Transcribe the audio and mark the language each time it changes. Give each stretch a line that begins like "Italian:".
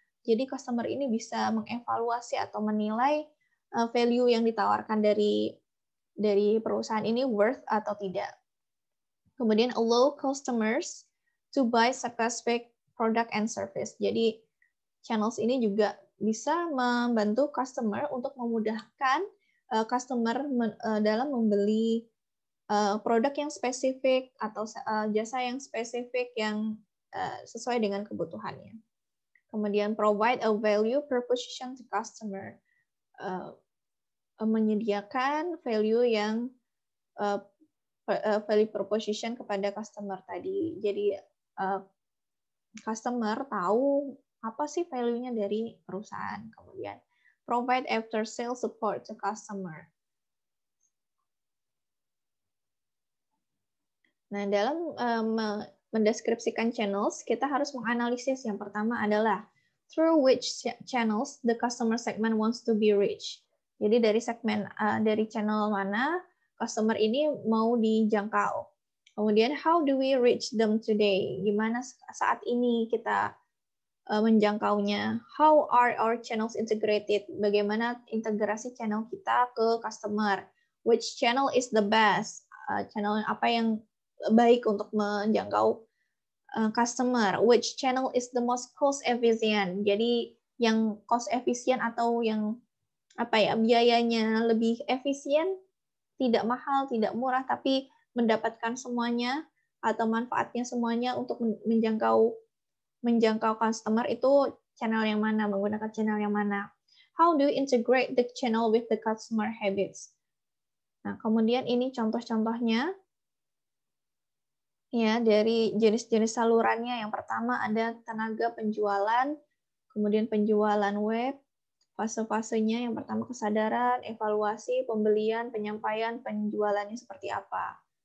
Indonesian: Jadi customer ini bisa mengevaluasi atau menilai value yang ditawarkan dari perusahaan ini worth atau tidak.
English: Kemudian allow customers to buy specific product and service.
Indonesian: Jadi channels ini juga bisa membantu customer untuk memudahkan customer dalam membeli produk yang spesifik atau jasa yang spesifik yang sesuai dengan kebutuhannya.
English: Kemudian provide a value proposition to customer.
Indonesian: Menyediakan value yang value proposition kepada customer tadi. Jadi customer tahu apa sih value-nya dari perusahaan.
English: Kemudian provide after sales support to customer.
Indonesian: Nah, dalam mendeskripsikan channels, kita harus menganalisis. Yang pertama adalah
English: through which channels the customer segment wants to be reached.
Indonesian: Jadi dari segmen dari channel mana customer ini mau dijangkau. Kemudian
English: how do we reach them today?
Indonesian: Gimana saat ini kita menjangkaunya.
English: How are our channels integrated?
Indonesian: Bagaimana integrasi channel kita ke customer?
English: Which channel is the best?
Indonesian: Channel apa yang baik untuk menjangkau customer?
English: Which channel is the most cost efficient?
Indonesian: Jadi yang cost efisien atau yang biayanya lebih efisien, tidak mahal, tidak murah, tapi mendapatkan semuanya atau manfaatnya semuanya untuk menjangkau customer, itu channel yang mana, menggunakan channel yang mana.
English: How do you integrate the channel with the customer habits?
Indonesian: Nah, kemudian ini contoh-contohnya ya dari jenis-jenis salurannya. Yang pertama ada tenaga penjualan, kemudian penjualan web, fase-fasenya yang pertama kesadaran, evaluasi, pembelian, penyampaian, penjualannya seperti apa.